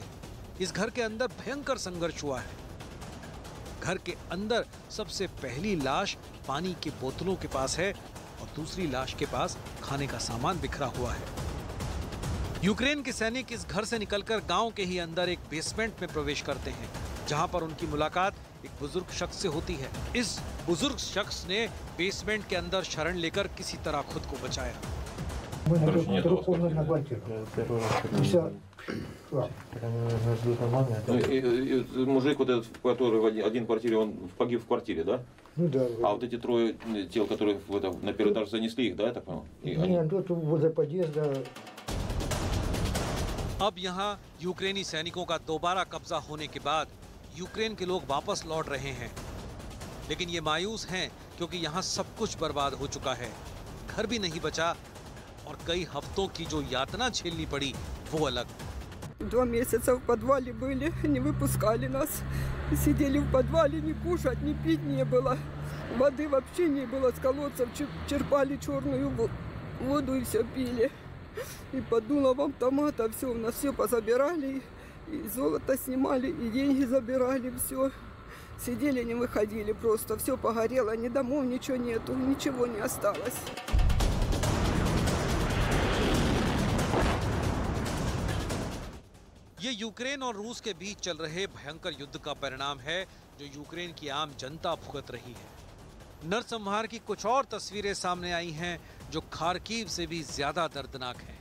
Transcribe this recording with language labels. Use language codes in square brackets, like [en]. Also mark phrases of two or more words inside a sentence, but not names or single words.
[hi] इस घर के अंदर भयंकर संघर्ष हुआ है। घर के अंदर सबसे पहली लाश पानी की बोतलों के पास है और दूसरी लाश के पास खाने का सामान बिखरा हुआ है। यूक्रेन के सैनिक इस घर से निकलकर गांव के ही अंदर एक बेसमेंट में प्रवेश करते हैं, जहां पर उनकी मुलाकात एक बुजुर्ग शख्स से होती है। इस बुजुर्ग शख्स ने बेसमेंट के अंदर शरण लेकर किसी तरह खुद को बचाया। [ru] Мужик вот этот, который в один квартире, он погиб в квартире, да? Ну да. А вот эти 3 тел, которые на первый этаж занесли их, да, я так понял? Нет, тут возле подъезда. [hi] अब यहाँ यूक्रेनी सैनिकों का दोबारा कब्जा होने के बाद यूक्रेन के लोग वापस लौट रहे हैं, लेकिन ये मायूस हैं क्योंकि यहाँ सब कुछ बर्बाद हो चुका है। घर भी नहीं बचा और कई हफ्तों की जो यातना झेलनी पड़ी वो अलग। [ru] 2 месяца в подвале были, не выпускали нас. Сидели в подвале, ни кушать, ни пить не было. Воды вообще не было, с колодцев черпали черную воду и все пили. И под дулом автомата все, у нас все позабирали, и золото снимали, и деньги забирали, все. Сидели, не выходили просто, все погорело, ни домов, ничего нету, ничего не осталось. [hi] ये यूक्रेन और रूस के बीच चल रहे भयंकर युद्ध का परिणाम है, जो यूक्रेन की आम जनता भुगत रही है। नरसंहार की कुछ और तस्वीरें सामने आई हैं, जो खार्किव से भी ज्यादा दर्दनाक हैं।